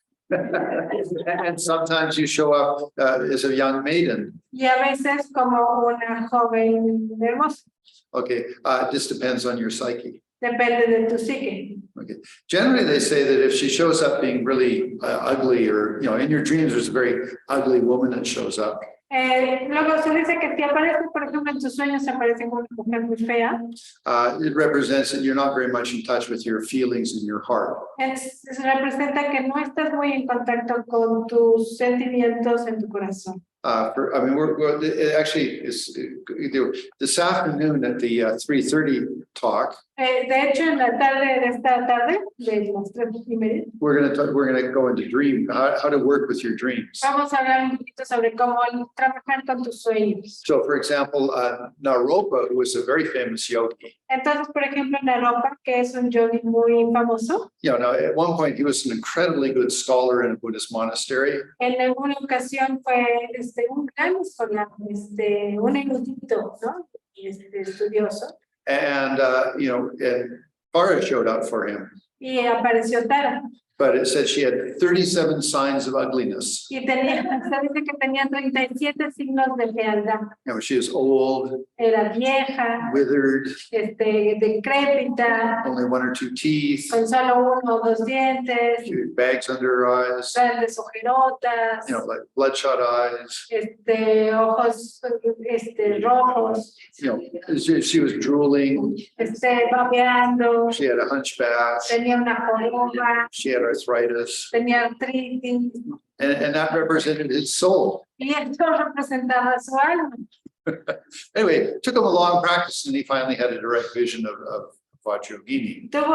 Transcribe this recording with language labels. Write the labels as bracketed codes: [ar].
[en] and sometimes you show up as a young maiden. [es] y a veces como una joven hermosa. [en] Okay, this depends on your psyche. [es] Depende de tu psique. [en] Okay, generally they say that if she shows up being really ugly, or you know, in your dreams there's a very ugly woman that shows up. [es] Luego se dice que te aparece, por ejemplo, en tus sueños aparece como una mujer muy fea. [en] It represents that you're not very much in touch with your feelings and your heart. [es] Representa que no estás muy en contacto con tus sentimientos en tu corazón. [en] I mean, it actually is this afternoon at the 3:30 talk. [es] De hecho, en la tarde de esta tarde, de las 3:30, [en] We're going to go into dream, how to work with your dreams. [es] vamos a hablar un poquito sobre cómo trabajar con tus sueños. [en] So, for example, Naropa, who was a very famous yogi, [es] Entonces, por ejemplo, Naropa, que es un yogi muy famoso, [en] you know, now at one point he was an incredibly good scholar in a Buddhist monastery. [es] en alguna ocasión fue un gran escolar, un erudito, ¿no? Estudioso. [en] And, you know, and Tara showed up for him. [es] Y apareció Tara. [en] But it said she had 37 signs of ugliness. [es] Y se dice que tenía 37 signos de fealdad. [en] You know, she was old, [es] Era vieja, [en] withered, [es] decrépita, [en] only 1 or 2 teeth, [es] con solo 1 o 2 dientes, [en] she had bags under her eyes, [es] grandes ojerotas, [en] you know, like bloodshot eyes. [es] ojos rojos, [en] You know, she was drooling. [es] babeando, [en] She had a hunchback. [es] tenía una joroba, [en] She had arthritis, [es] tenía artritis, [en] and that represented his soul. [es] y esto representaba su alma. [en] Anyway, it took him a long practice, and he finally had a direct vision of Vajrayogini.